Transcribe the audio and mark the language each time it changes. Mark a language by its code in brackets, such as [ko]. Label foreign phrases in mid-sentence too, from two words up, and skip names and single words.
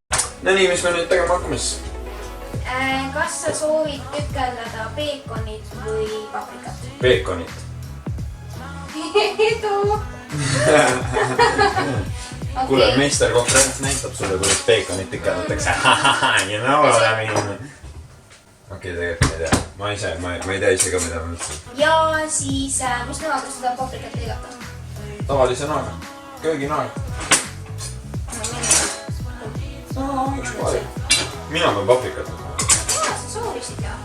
[et] No nii, mis me nüüd tegema hakkame siis? Kas sa soovid tükeldada peekonit või paprikat? Peekonit. Edu! Kuule, meister konkurent näitab sulle, kuidas peekonit tükeldatakse. [en] You know what I mean. [et] Okei, tegelikult ei tea. Ma ei tea ise ka, mida ma mõtlesin. Ja siis, mis näoga seda paprikat lõigata? Tavalise näoga. Kööginaag. Mina pean paprikat. Sa soovisid ka?